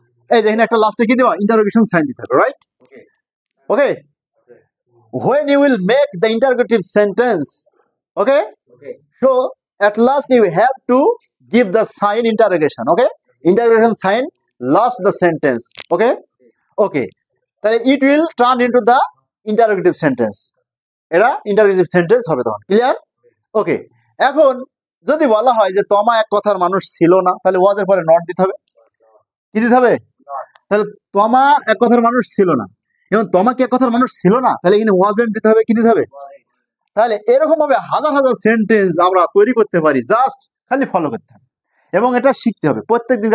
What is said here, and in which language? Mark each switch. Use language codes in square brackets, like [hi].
[bn] এই যে এখানে একটা লাস্টে কি দেওয়া, ইন্টারোগেশন সাইন দিতে হবে, right? [en] Okay, when you will make the interrogative sentence, okay, so at last you have to give the sign interrogation. Okay, interrogation sign last the sentence. Okay, তাহলে it will turn into the interrogative sentence, [bn] এটা interrogative sentence হবে তখন। [en] Clear? Okay, এখন [bn] যদি বলা হয় যে তমা এক কথার মানুষ ছিল না, তাহলে ওয়াজ এর পরে নট দিতে হবে। কি দিতে হবে? তাহলে তমা এক কথার মানুষ ছিল না, এবং তমা কি এক কথার মানুষ ছিল না, তাহলে এখানে ওয়াজেন্ট দিতে হবে। কি দিতে হবে? তাহলে এরকম ভাবে হাজার হাজার সেন্টেন্স আমরা তৈরি করতে পারি, জাস্ট খালি ফলো করতে হবে এবং এটা শিখতে হবে প্রত্যেকদিন।